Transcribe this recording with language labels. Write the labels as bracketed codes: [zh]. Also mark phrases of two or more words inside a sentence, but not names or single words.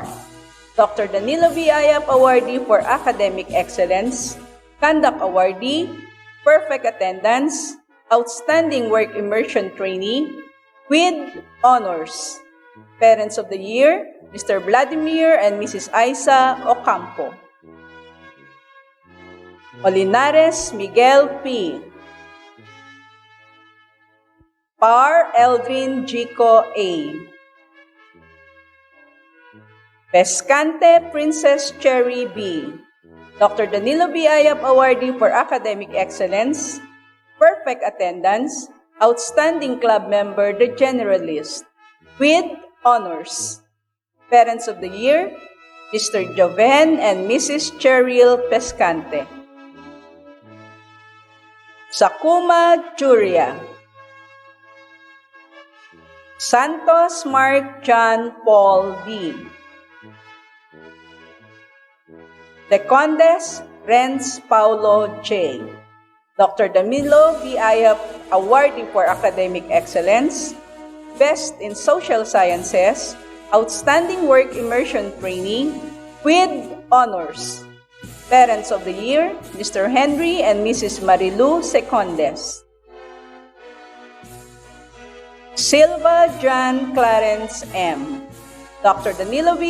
[en] Dr. Danilo V. Ayap Awardee for Academic Excellence, Conduct Awardee, Perfect Attendance, Outstanding Work Immersion Trainee, with Honors. Parents of the Year, Mr. Vladimir and Mrs. Isa Ocampo. Olinares Miguel P. Par Eldrin Jico A. Pescante Princess Cherry B. Dr. Danilo B. Ayap Awardee for Academic Excellence, Perfect Attendance, Outstanding Club Member, The Generalist, with Honors. Parents of the Year, Mr. Joven and Mrs. Cheryl Pescante. Sakuma Juria. Santos Mark John Paul D. De Condes Renz Paulo J. Dr. Danilo V. Ayap Awardee for Academic Excellence, Best in Social Sciences, Outstanding Work Immersion Trainee, with Honors. Parents of the Year, Mr. Henry and Mrs. Marilu Secondes. Silva John Clarence M. Dr. Danilo V.